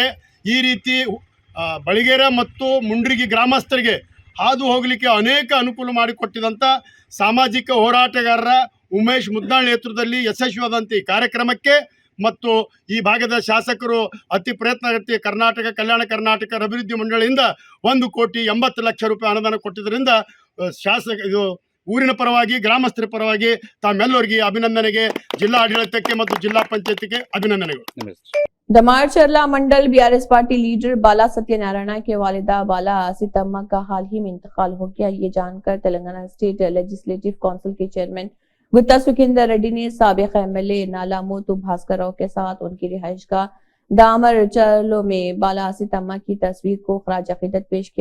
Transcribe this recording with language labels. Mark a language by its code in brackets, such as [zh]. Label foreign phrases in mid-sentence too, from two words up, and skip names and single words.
[kn] ಈ ರೀತಿ ಬಳಿಗೇರ ಮತ್ತು ಮುಂಡ್ರಿಗಿ ಗ್ರಾಮಸ್ಥರಿಗೆ ಹಾದು ಹೋಗಲಿಕ್ಕೆ ಅನೇಕ ಅನುಕೂಲ ಮಾಡಿಕೊಟ್ಟಿದಂಥ ಸಾಮಾಜಿಕ ಹೋರಾಟಗಾರರ ಉಮೇಶ್ ಮುದ್ನಾಳ್ ನೇತೃತ್ವದಲ್ಲಿ ಯಶಸ್ವಿಯಾದಂಥ ಈ ಕಾರ್ಯಕ್ರಮಕ್ಕೆ ಮತ್ತು ಈ ಭಾಗದ ಶಾಸಕರು ಅತಿ ಪ್ರಯತ್ನಗತಿ ಕಲ್ಯಾಣ ಕರ್ನಾಟಕ ಅಭಿವೃದ್ಧಿ ಮಂಡಳಿಯಿಂದ 1,80,00,000 ರೂಪಾಯಿ ಅನುದಾನ ಕೊಟ್ಟಿದ್ದರಿಂದ ಇದು ಊರಿನ ಪರವಾಗಿ ಗ್ರಾಮಸ್ಥರ ಪರವಾಗಿ ತಾಮೆಲ್ಲರಿಗೆ ಅಭಿನಂದನೆಗೆ ಜಿಲ್ಲಾ ಆಡಳಿತಕ್ಕೆ ಮತ್ತು ಜಿಲ್ಲಾ ಪಂಚಾಯತಿಗೆ ಅಭಿನಂದನೆಗಳು. [ur] دمارچرلا منڈل بی آر ایس [en] party leader [ur] بالا ستیہ نارائن کے والدہ بالا سیتمّا کا حال ہی میں انتقال ہو گیا. یہ جان کر تلنگانہ اسٹیٹ لیجسلیٹو کونسل کے چیئرمین گتہ سکھیندر ریڈی نے سابق ایم ایل اے نالاموتو بھاسکر راؤ کے ساتھ ان کی رہائش کا دامرچرلو میں بالا سیتمّا کی تصویر کو خراج عقیدت پیش کیا.